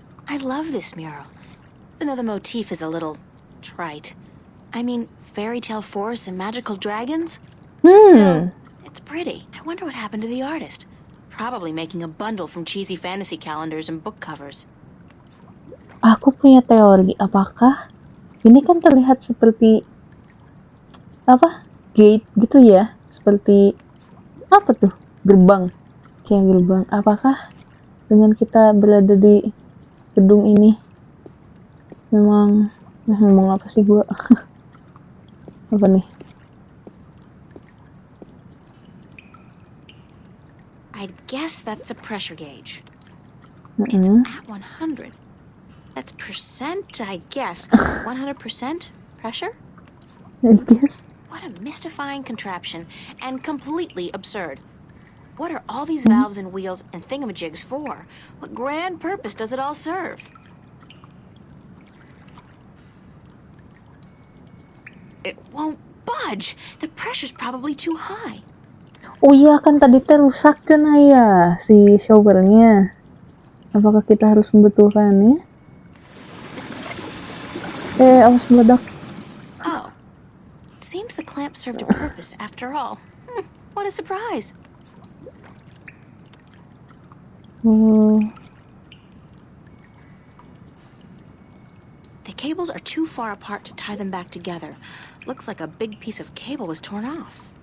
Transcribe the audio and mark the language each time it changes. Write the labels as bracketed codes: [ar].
[en] I love this mural, even though the motif is a little trite. I mean, fairy tale forests and magical dragons? Still, it's pretty. I wonder what happened to the artist. Probably making a bundle from cheesy fantasy calendars and book covers. [id] Aku punya teori, apakah ini kan terlihat seperti apa? Gate gitu ya, seperti apa tuh? Gerbang. Kayak gerbang. Apakah dengan kita berada di gedung ini memang ngomong apa sih gua? Apa nih? [en] I'd guess that's a pressure gauge. It's at 100. That's percent, I guess. 100% pressure? I guess. What a mystifying contraption, and completely absurd. What are all these valves and wheels and thingamajigs for? What grand purpose does it all serve? It won't budge. The pressure's probably too high. [id] Oh iya, kan tadi teh rusak cenah ya si showernya. Apakah kita harus membetulkannya? Awas meledak. Oh. [en] It seems the clamp served a purpose after all. What a surprise. The cables are too far apart to tie them back together. Looks like a big piece of cable was torn off.